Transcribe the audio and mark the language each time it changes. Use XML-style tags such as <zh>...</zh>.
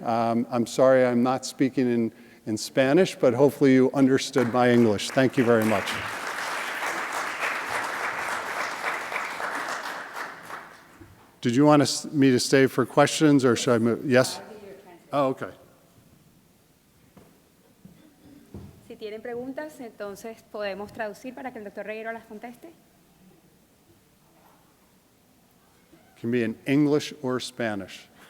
<en>I'm sorry I'm not speaking in Spanish, but hopefully you understood my English. Thank you very much. Did you want me to stay for questions, or should I move? Yes? Oh, okay.</en> <es>Si tienen preguntas, entonces podemos traducir para que el doctor Regueiro las conteste.</es> <en>Can be in English or Spanish.</en>